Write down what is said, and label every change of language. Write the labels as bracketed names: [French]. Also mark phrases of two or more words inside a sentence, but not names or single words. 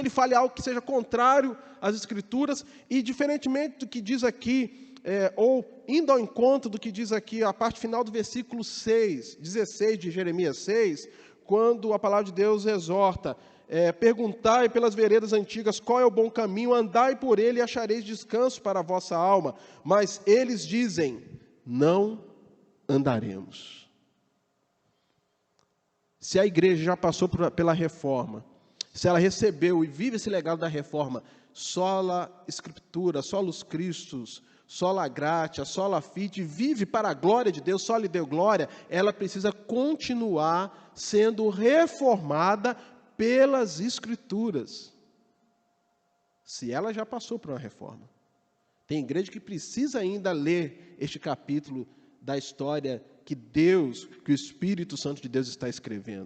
[Portuguese] ele fale algo que seja contrário às Escrituras, e diferentemente do que diz aqui, ou indo ao encontro do que diz aqui, a parte final do versículo 16 de Jeremias 6, quando a palavra de Deus exorta, perguntai pelas veredas antigas qual é o bom caminho, andai por ele e achareis descanso para a vossa alma, mas eles dizem, não andaremos. Se a igreja já passou pela reforma, se ela recebeu e vive esse legado da reforma, [Latin] sola Escritura, solus Christus, sola gratia, sola fide, [Portuguese] vive para a glória de Deus, só lhe deu glória, ela precisa continuar sendo reformada pelas Escrituras. Se ela já passou por uma reforma. Tem igreja que precisa ainda ler este capítulo da história que o Espírito Santo de Deus está escrevendo.